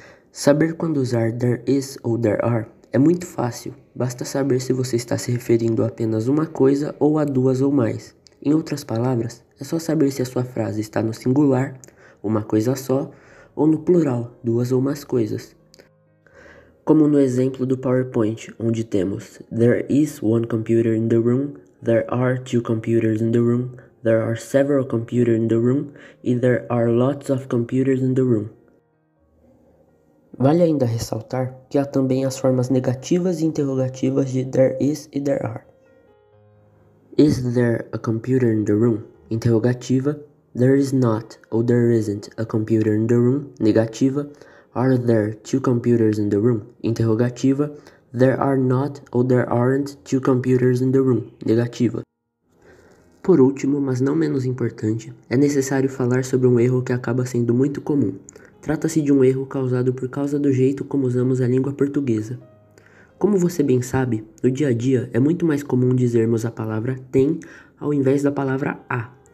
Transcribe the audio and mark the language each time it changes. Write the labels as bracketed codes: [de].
[pt] Saber quando usar there is ou there are é muito fácil, basta saber se você está se referindo a apenas uma coisa ou a duas ou mais. Em outras palavras, é só saber se a sua frase está no singular, uma coisa só, ou no plural, duas ou mais coisas. Como no exemplo do PowerPoint, onde temos [en] there is one computer in the room, there are two computers in the room, there are several computers in the room e there are lots of computers in the room. Vale ainda ressaltar que há também as formas negativas e interrogativas de there is e there are. Is there a computer in the room? Interrogativa. There is not ou there isn't a computer in the room. Negativa. Are there two computers in the room? Interrogativa. There are not ou there aren't two computers in the room. [pt] Negativa. Por último, mas não menos importante, é necessário falar sobre um erro que acaba sendo muito comum. Trata-se de um erro causado por causa do jeito como usamos a língua portuguesa. Como você bem sabe, no dia a dia é muito mais comum dizermos a palavra tem ao invés da palavra há.